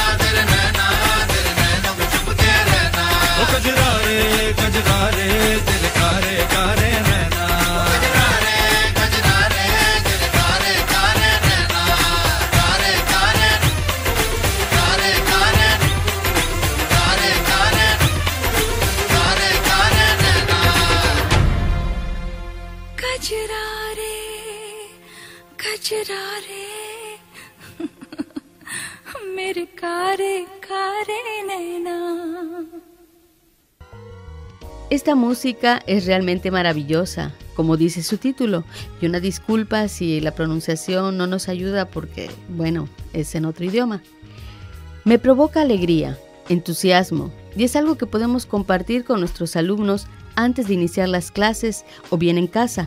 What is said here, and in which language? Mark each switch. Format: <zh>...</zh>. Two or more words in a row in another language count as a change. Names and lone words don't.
<hi>में छुप के रहना ओ कजरा रे तेरे कारे कारे नैना कजरा रे तेरे कारे कारे नैना कारे कारे कारे कारे कारे कारे कारे कारे नैना कजरा रे मेरे कारे कारे नैना.</hi> <es>Esta música es realmente maravillosa, como dice su título, y una disculpa si la pronunciación no nos ayuda porque, bueno, es en otro idioma. Me provoca alegría, entusiasmo, y es algo que podemos compartir con nuestros alumnos antes de iniciar las clases o bien en casa.</es>